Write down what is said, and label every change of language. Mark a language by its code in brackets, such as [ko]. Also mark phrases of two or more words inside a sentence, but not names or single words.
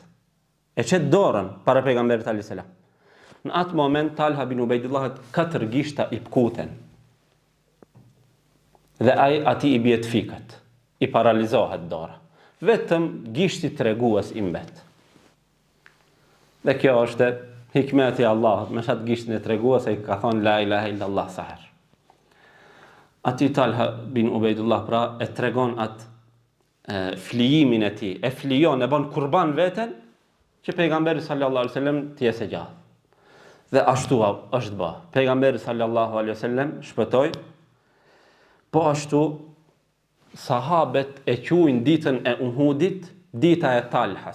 [sq] E çet dorën para pejgamberit [ar] صلى الله عليه وسلم. [sq] Në atë moment Talha bin Ubejdullah 4 gishta i pkuten. Dhe ai ati i bie të fikët, i paralizohet dora. Vetëm gishti tregues i mbet. Dhe kjo është hikmeti i Allahut, me shatë gishtin e tregues ai ka thonë [ar] لا إله إلا الله [sq] sahar. Ati Talha bin Ubejdullah pra e tregon atë flijimin e tij, e flijon, e bën kurban veten që pejgamberi [ar] صلى الله عليه وسلم [sq] të jesë gjallë. Dhe ashtu është bë. Pejgamberi [ar] صلى الله عليه وسلم [sq] shpëtoi. Po ashtu sahabet e quajnë ditën e Uhudit dita e Talhas.